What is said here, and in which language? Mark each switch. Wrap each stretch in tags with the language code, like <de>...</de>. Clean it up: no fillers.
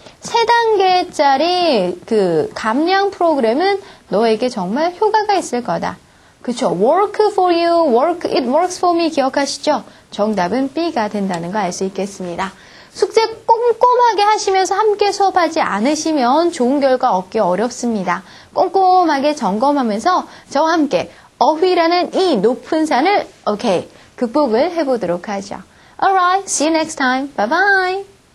<ko>3단계짜리 그 감량 프로그램은 너에게 정말 효과가 있을 거다. 그쵸?</ko> <en>Work for you, work, it works for me 기억하시죠?</en> <ko>정답은 B가 된다는 거 알 수 있겠습니다. 숙제 꼼꼼하게 하시면서 함께 수업하지 않으시면 좋은 결과 얻기 어렵습니다. 꼼꼼하게 점검하면서 저와 함께 어휘라는 이 높은 산을 극복을 해보도록 하죠.</ko> <en>Alright, see you next time. Bye bye.</en>